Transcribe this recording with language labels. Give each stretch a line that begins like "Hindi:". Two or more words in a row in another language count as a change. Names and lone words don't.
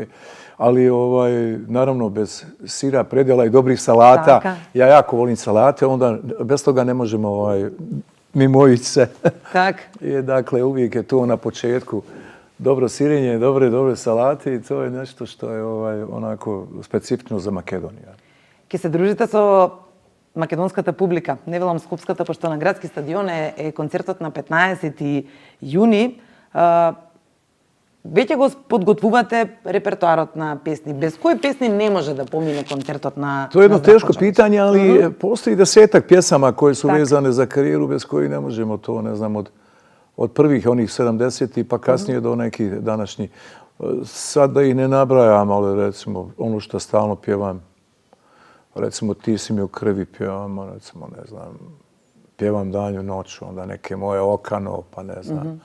Bosnian: Ali naravno bez sira, predjela i dobrih salata. Ja jako volim salate, onda bez toga ne možemo mimoići se. Dakle, uvijek je to na početku. Dobro sirenje, dobre salate i to je nešto što je onako specifično za Makedoniju.
Macedonian: Ке се дружите со македонската публика. Не велам скопската, пошто на градски стадион е концертот на 15 јуни. Веќе го подготвувате репертоарот на песни. Без кои песни не може да помине концертот на...
Bosnian: To je jedno teško pitanje, ali postoji 10-ak pjesama koje su vezane za karijeru, bez kojih ne možemo to, ne znam, od prvih onih 70-ih pa kasnije do nekih današnjih. Sad da ih ne nabrajam, ali recimo ono što stalno pjevam, recimo Ti si mi u krvi pjevamo, recimo, ne znam, pjevam danju noću, onda neke moje okano, pa ne znam.